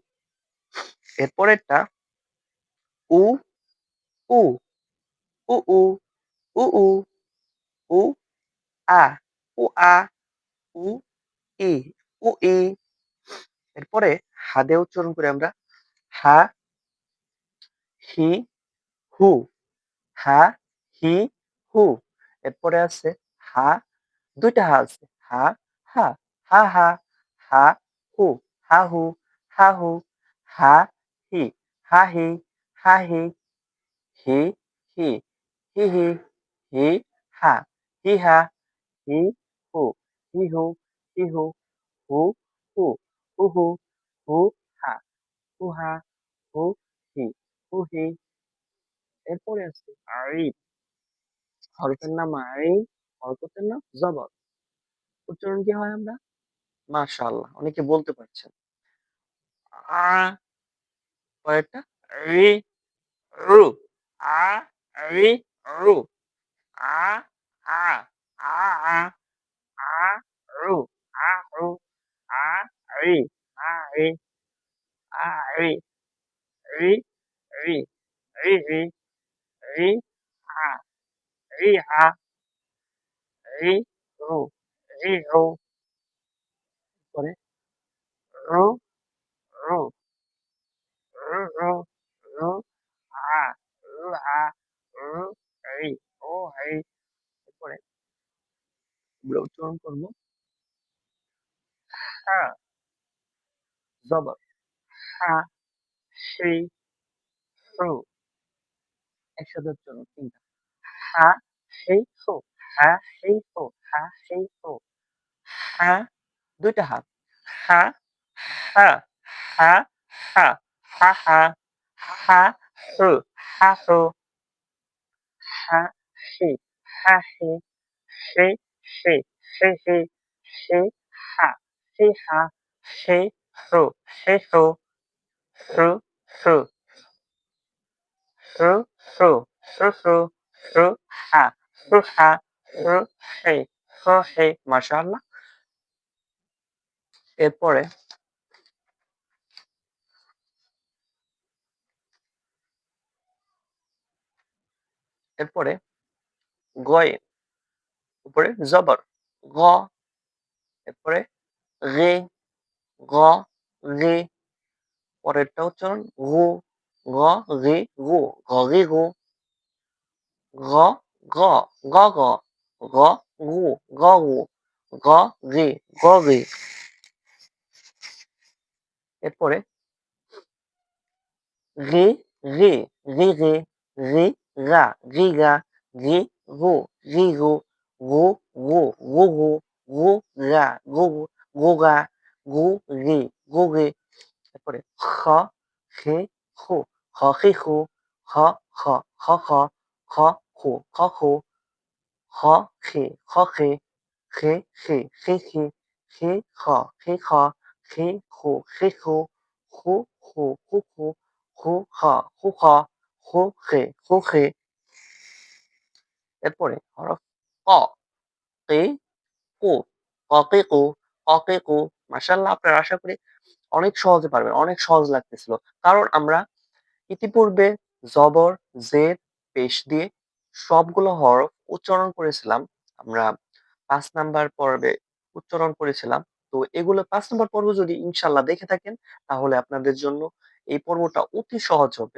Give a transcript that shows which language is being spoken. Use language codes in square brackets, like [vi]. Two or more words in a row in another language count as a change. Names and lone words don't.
[bn] এর পরেরটা উ, উ, উ, উ, উ, উ, উ, আ, উ, আ, উ, ই, উ, ই, এরপরে হা দিয়ে উচ্চারণ করি আমরা হা, হি, হু, হা, হি, হু, এরপরে আছে হা, ২ টা হা আছে হা, হা, হা, হা, হা, হু, হা, হু, হা, হু, হা, হি, হা, হি, হা, হি, হি, হি, হি, হি, হি, হা, হি, হা, হি, হু, হি, হু, হি, হু, হু, হু, হু, হু, হু, হা, হু, হা, হু, হি, হু, হি, এরপরে আছে আরিফ। হরফের নাম আইন, হরকতের নাম জবর। উচ্চারণ কি হয় আমরা? মাশাআল্লাহ, অনেকে বলতে পারছেন। আ, পরেরটা রি, রু, আ, রি, রু, আ, আ, আ, আ, আ, রু, আ, রু, আ, রি, আ, রি, আ, রি, রি, রি, রি, রি, রি, আ, রি, আ, রি, রু, রি, রু, পরে রু, রু, রু, রু, রু, আ, রু, আ, রু, রি, ও, রি, এরপরে আমরা উচ্চারণ করব হা, জবর হা, সি, সু, একসাথে উচ্চারণ ৩ টা। হা, সি, সু, হা, সি, সু, হা, সি, সু, হা, ২ টা হা। হা, হা, হা, হা, হা, হা, হা, সু, হা, সু, হা, সি, হা, সি, সি, সি, সি, সি, সি, হা, সি, হা, সি, সু, সি, সু, সু, সু, সু, সু, রু রু হা রুহা রুহি রুহি মাশাআল্লাহ। এরপরে এরপরে গয়ে উপরে জবর গ, এরপরে রে গ রে, পরেরটা উচ্চারণ গু গ রে গু গ রে গু গ গ গ গ গ গু গ গু গ রে গ রে। এরপরে রে রে রে রে রে গা রে গা রে গো রে গো গো গো গো গো গো গা গো গো গো গা গো রে গো রে। তারপরে খ খে খো খ খে খো খ খ খ খ খ খো খ খো খ খে খ খে খে খে খে খে খে খ খে খ খে খো খে খো খো খো খো খো খো খ খো খ খো খে খো খে। এরপরে হরফ ক কে কো ক কে কো ক কে কো। মাশাআল্লাহ, আপনারা আশা করি অনেক সহজে পারবেন, অনেক সহজ লাগতেছিল। কারণ আমরা ইতিপূর্বে জবর, জের, পেশ দিয়ে সবগুলো হরফ উচ্চারণ করেছিলাম। আমরা ৫ নাম্বার পর্বে উচ্চারণ করেছিলাম। তো এগুলো ৫ নাম্বার পর্ব যদি ইনশাআল্লাহ দেখে থাকেন, তাহলে আপনাদের জন্য এই পর্বটা অতি সহজ হবে।